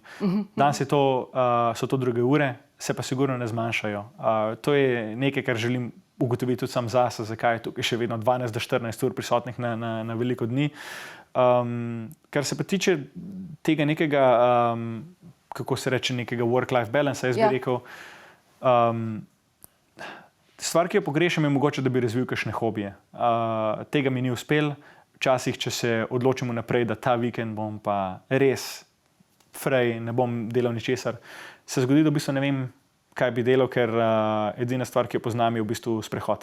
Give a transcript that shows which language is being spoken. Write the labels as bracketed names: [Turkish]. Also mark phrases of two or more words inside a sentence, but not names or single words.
[Slovenian] Danes so to druge ure, se pa sigurno ne zmanjšajo. To je nekaj, kar želim ugotoviti tudi sam zase, zakaj je tukaj še vedno 12 do 14 ur prisotnih na veliko dni. Kar se pa tiče tega nekega, kako se reče, nekega [English] work-life balance, [Slovenian] jaz Ja. bi rekel. Stvar, ki jo pogrešam, je mogoče, da bi razvil kakšne hobije. Tega mi ni uspelo. Včasih, če se odločimo naprej, da ta vikend bom pa res frej, ne bom delal ničesar, se zgodi, da v bistvu ne vem, kaj bi delal, ker edina stvar, ki jo poznam, je v bistvu sprehod.